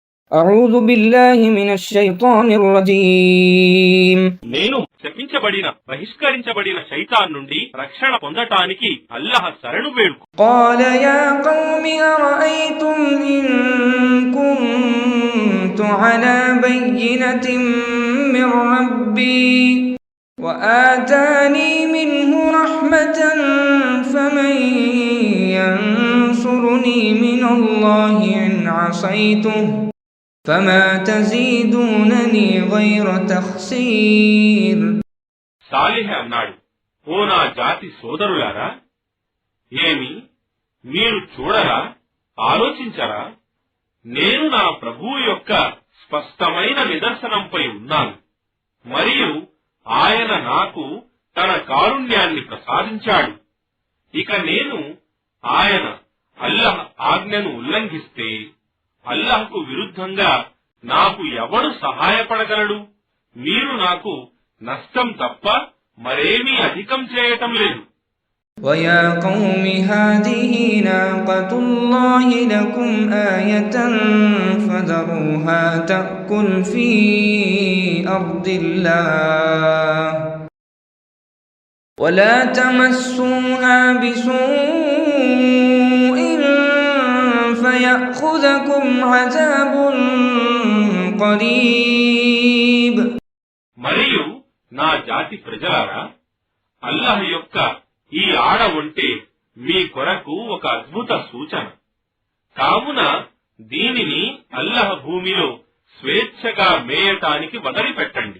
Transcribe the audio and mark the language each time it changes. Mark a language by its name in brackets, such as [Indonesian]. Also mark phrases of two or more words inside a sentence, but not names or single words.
[Arabic] أعوذ بالله من الشيطان الرجيم [Telugu] నేను శపించబడిన బహిష్కరించబడిన శైతాన్ నుండి రక్షణ పొందటానికి అల్లాహ్ శరణు వేడుకు. [Arabic] قال يا قوم أرأيتم إن كنت على بينة من ربي وآتاني منه رحمة فمن ينصرني من الله إن عصيته فما تزيدونني غير تخسير. [Telugu] సాలిహ్ అన్నాడు, ఓ నా జాతి సోదరులారా, ఏమి మీరు చూడరా, ఆలోచించరా, నేను నా ప్రభువు యొక్క స్పష్టమైన నిదర్శనంపై ఉన్నాను మరియు ఆయన నాకు తన కారుణ్యాన్ని ప్రసాదించాడు. ఇక నేను ఆయన అల్లాహ్ ఆజ్ఞను ఉల్లంఘిస్తే అల్లాహ్కు విరుద్ధంగా నాకు ఎవడు సహాయపడగలడు? మీరు నాకు నష్టం తప్ప మరేమీ అధికం చేయటం లేదు. [Arabic] وَيَا قَوْمِ هَٰذِهِ نَاقَةُ اللَّهِ لَكُمْ آيَةً فَذَرُوهَا تَأْكُلْ فِي أَرْضِ اللَّهِ وَلَا تَمَسُّوهَا بِسُوءٍ فَيَأْخُذَكُمْ عَذَابٌ قَرِيبٌ. [Telugu] మరియు నా జాతి ప్రజలారా, అల్లాహ్ యొక్క ఈ ఆడ ఒంటె మీ కొరకు ఒక అద్భుత సూచన. కావున దీనిని అల్లాహ్ భూమిలో స్వేచ్ఛగా మేయటానికి వదిలిపెట్టండి.